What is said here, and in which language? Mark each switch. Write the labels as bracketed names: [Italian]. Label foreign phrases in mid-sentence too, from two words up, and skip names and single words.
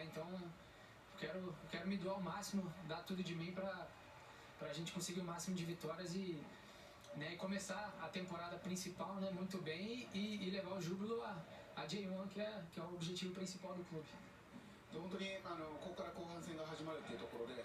[Portuguese] Então eu quero me doar ao máximo, dar tudo de mim para a gente conseguir o máximo de vitórias e começar a temporada principal, né, muito bem e levar o Júbilo a J1, que é o objetivo principal do clube. [Japanese] 本当にここから後半戦が始まるというところで、